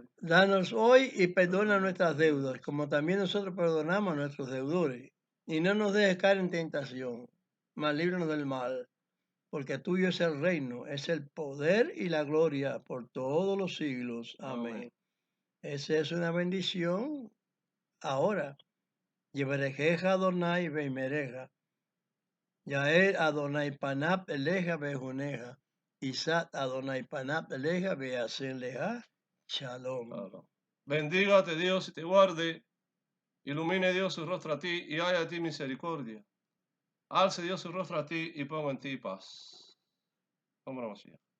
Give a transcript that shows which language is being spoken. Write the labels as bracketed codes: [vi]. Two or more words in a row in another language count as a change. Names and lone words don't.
[es] Danos hoy y perdona nuestras deudas, como también nosotros perdonamos a nuestros deudores. Y no nos dejes caer en tentación, mas líbranos del mal, porque tuyo es el reino, es el poder y la gloria por todos los siglos. Amén. Amén. Esa es una bendición ahora. [he] יברכך אדוני וישמרך. יאר אדוני פניו אליך ויחנך. ישא אדוני פניו אליך וישם לך. Shalom. [es] Claro. Bendígate Dios y te guarde. Ilumine Dios su rostro a ti y haya de ti misericordia. Alce Dios su rostro a ti y ponga en ti paz. Vamos a